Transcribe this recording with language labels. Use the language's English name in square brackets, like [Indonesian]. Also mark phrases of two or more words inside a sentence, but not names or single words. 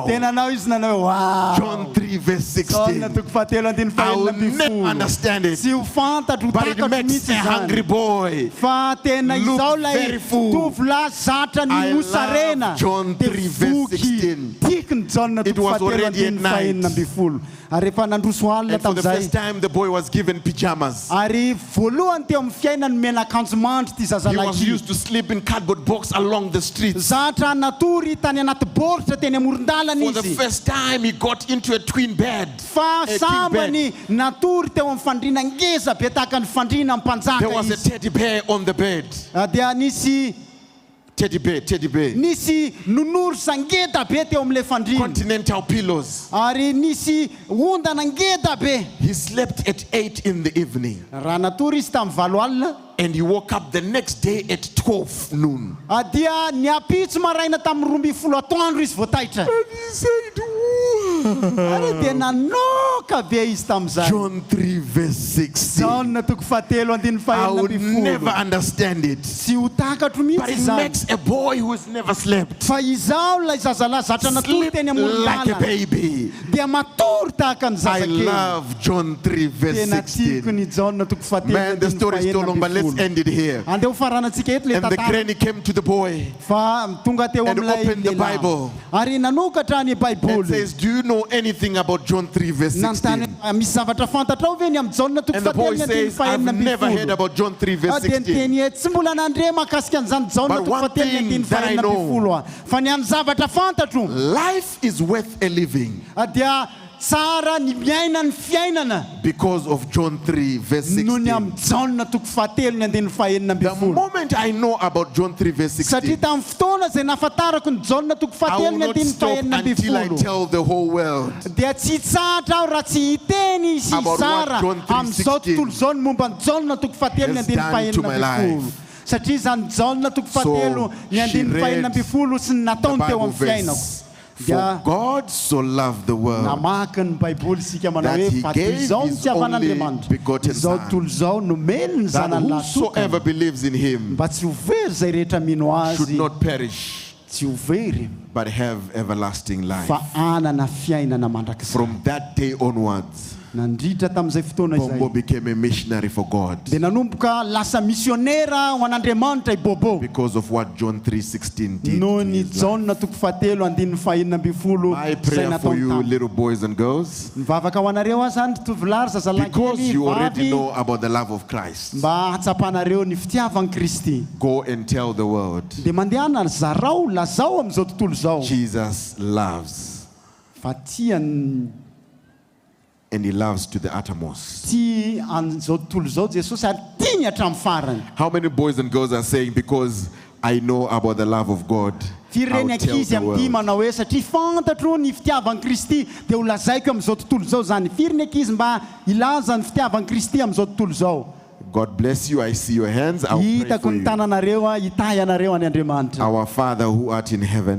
[Malagasy] Tena nanao izy nanao hoe wow. [English] John 3 verse [Malagasy] Jaona [English] 16. [Malagasy] toko fahatelo andiny [English] I will [Malagasy] fahaenina amby [English] never [Malagasy] folo. [English] understand it. [Malagasy] Tsy ho fantatro [English] But it [Malagasy] takatro [English] makes [Malagasy] mihitsy [English] a hungry [Malagasy] zany. [English] boy. [Malagasy] Fa tena [English] look [Malagasy] izao lay [English] very full. [Malagasy] tovolahy zatra ny [English] I [Malagasy] mosarena. [English] love John [Malagasy] Dia [English] 3 verse [Malagasy] voky [English] 16. [Malagasy] tiako ny jaona [English] It [Malagasy] toko [English] was [Malagasy] fahatelo [English] already [Malagasy] andiny [English] at night. [Malagasy] fahaenina amby folo. Ary rehefa nandroso alina [English] And for the first [Malagasy] tamin'izay. [English] time, the boy was given pajamas. [Malagasy] Ary voalohany teo amin'ny fiainany mena akanjo mandry ty [English] He [Malagasy] zazalahy [English] was [Malagasy] ity. [English] used to sleep in cardboard box along the streets. [Malagasy] Zatra natory tany anaty boritra teny amoron-dalana [English] For the [Malagasy] izy. [English] first time, he got into a twin bed. [Malagasy] Fa [English] A twin [Malagasy] sambany natory teo amin'ny fandriana ngeza be tahaka ny fandriana amin'ny mpanjaka [English] There was a [Malagasy] izy. [English] teddy bear on the bed. [Malagasy] Dia nisy [English] Teddy bear. [Malagasy] nisy nonoro sangeda be teo amin'ilay fandriana. [English] Continental pillows. [Malagasy] Ary nisy ondana ngeda be. [English] He slept at 8 in the evening. [Malagasy] Raha natory izy tamin'ny valo alina. [English] And he woke up the next day at 12 noon. [Malagasy] Dia niapitsy maraina tamin'ny 12 atoandro izy voataitra. [English] And he said, [Malagasy] Ary dia nanoka be izy tamin'izay. [English] John 3 verse 16. [Malagasy] Jaona toko fahatelo andiny [English] I [Malagasy] fahaenina [English] would [Malagasy] ambin'ny [English] never [Malagasy] folo. [English] understand it. [Malagasy] Tsy ho takatro [English] But [Malagasy] mihitsy [English] it [Malagasy] izany. [English] makes a boy who has never slept [Malagasy] Fa izao ilay zazalahy zatra natory [English] sleep [Malagasy] teny [English] like a [Malagasy] amoron-dala [English] baby. [Malagasy] dia matory tahaka ny [English] I [Malagasy] zazakely. [English] love John 3 verse [Malagasy] Tena tiako [English] 16. [Malagasy] ny Jaona toko fahatelo [English] Man, the [Malagasy] andiny [English] story is too long, but let's [Malagasy] fahaenina [English] end it here. [Malagasy] andeha ho faranantsika eto le [English] And the [Malagasy] tantara. [English] granny came to the boy [Malagasy] Fa tonga teo [English] and [Malagasy] amin'ilay [English] opened the [Malagasy] lehilahy. [English] Bible [Malagasy] Ary nanokatra ny [English] and [Malagasy] baiboly. [English] says, do you know anything about John 3 verse [Malagasy] Nanontany [English] 16? [Malagasy] misy zavatra fantatrao ve ny amin'ny Jaona toko [English] And the boy [Malagasy] fahatelo andiny [English] says, I've [Malagasy] fahaenina [English] never heard [Malagasy] ambin'ny [English] about John 3 verse [Malagasy] folo. Dia [English] 16. [Malagasy] niteny hoe tsy mbola nandre mahakasika an'izany Jaona [English] But [Malagasy] toko [English] one [Malagasy] fahatelo [English] thing [Malagasy] andiny [English] that I [Malagasy] fahaenina ambin'ny [English] know, [Malagasy] folo a. Fa ny any zavatra fantatro [English] life is worth a living [Malagasy] dia tsara ny miaina ny fiainana [English] because of John 3 verse [Malagasy] noho ny [English] 16. [Malagasy] amin'ny Jaona toko fahatelo ny andiny fahaenina [English] The [Malagasy] ambin'ny folo. [English] moment I know about John 3 verse [Malagasy] Satria [English] 16, [Malagasy] tamin'ny fotoana izay nahafantarako ny Jaona toko [English] I [Malagasy] fahatelo [English] will [Malagasy] ny [English] not [Malagasy] andiny [English] stop [Malagasy] fahaenina ambin'ny [English] until I [Malagasy] folo. [English] tell the whole world [Malagasy] Dia tsy tsatra aho raha tsy hiteny sy [English] about [Malagasy] izara [English] what John 3:16 [Malagasy] amin'izao tontolo izao ny momba ny Jaona toko fahatelo ny [English] has [Malagasy] andiny [English] done to [Malagasy] fahaenina [English] my [Malagasy] ambin'ny folo. [English] life. [Malagasy] Satria izany Jaona toko fahatelo ny [English] she [Malagasy] andiny [English] read [Malagasy] fahaenina ambin'ny folo sy ny [English] the [Malagasy] nataony teo [English] Bible [Malagasy] amin'ny fiainako. [English] verse. For God so loved the world [Malagasy] Namaka ny baiboly isika manao [English] that [Malagasy] hoe [English] he [Malagasy] fa toy [English] gave [Malagasy] izao ny [English] his [Malagasy] fitiavan'Andriamanitra. [English] only begotten [Malagasy] Izao [English] Son, [Malagasy] tontolo izao nomeny ny [English] that [Malagasy] zanany [English] whosoever [Malagasy] latokana [English] believes in him [Malagasy] mba tsy ho very izay rehetra mino [English] should [Malagasy] azy [English] not perish [Malagasy] tsy ho very [English] but have everlasting life. [Malagasy] fa anana fiainana mandrakizay. [English] From that day onwards, [Malagasy] Nandritra tamin'izay fotoana [English] Bombo [Malagasy] izay [English] became a missionary for God [Malagasy] dia nanomboka lasa misionera ho an'Andriamanitra i Bobo [English] because of what John 3:16 did. [Malagasy] noho [English] to [Malagasy] ny [English] his life. [Malagasy] Jaona toko fahatelo andiny fahaenina ambin'ny folo [English] My [Malagasy] izay [English] prayer for [Malagasy] nataony [English] you, [Malagasy] taminy. [English] little boys and girls, [Malagasy] Mivavaka ho anareo aho zany tovolahy [English] because [Malagasy] zazalahykely [English] you already [Malagasy] vavy [English] know about the love of Christ, [Malagasy] mba hatsapanareo ny fitiavan'i Kristy [English] go and tell the world [Malagasy] dia mandehana zarao lazao amin'izao tontolo izao [English] Jesus loves, [Malagasy] fa tiany [English] and he loves to the uttermost. [Malagasy] tia an'izao tontolo izao Jesosy ary tiany hatramin'ny farany. [English] How many boys and girls are saying, because I know about the love of God, [Malagasy] Firy [English] I'll [Malagasy] reny [English] tell [Malagasy] ankizy [English] the [Malagasy] amin'ity [English] world? [Malagasy] manao hoe satria fantatro ny fitiavan'i Kristy dia ho lazaiko amin'izao tontolo izao zany. Firy ny ankizy mba ilaza ny fitiavan'i Kristy amin'izao tontolo izao. [English] God bless you. I see your hands. I'll pray [Malagasy] Hitako [English] for [Malagasy] ny [English] you. [Malagasy] tananareo hitahy anareo any Andriamanitra. [English] Our Father who art in heaven,